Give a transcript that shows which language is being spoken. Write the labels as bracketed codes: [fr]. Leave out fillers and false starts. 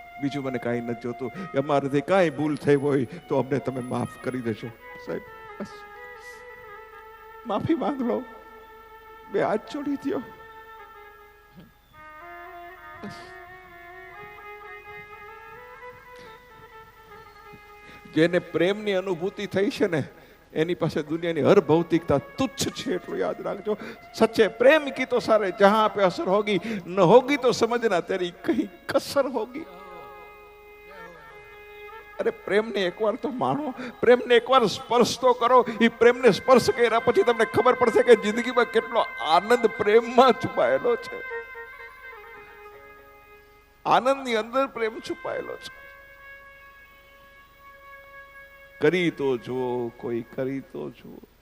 [gu] બીજું મને કાંઈ નથી જોતું. અમારાથી કાંઈ ભૂલ થઈ હોય તો અમને તમે માફ કરી દેજો સાહેબ, બસ માફી માંગ લો, બે હાથ જોડી દો. જેને પ્રેમની અનુભૂતિ થઈ છે ને, એની પાસે દુનિયાની હર ભૌતિકતા તુચ્છ છે, એટલું યાદ રાખજો. [hi] સચ્ચે પ્રેમ की तो सारे जहां पे असर होगी, न होगी तो समझना तेरी कहीं कसर होगी. अरे प्रेम ने एक बार तो मानो, प्रेम ने एक बार स्पर्श तो करो. ये प्रेम ने स्पर्श [gu] કર્યા પછી તમને ખબર પડશે કે જિંદગીમાં કેટલો આનંદ પ્રેમમાં છુપાયેલો છે. આનંદની અંદર પ્રેમ છુપાયેલો છે. કરી તો જુઓ, કોઈ કરી તો જુઓ.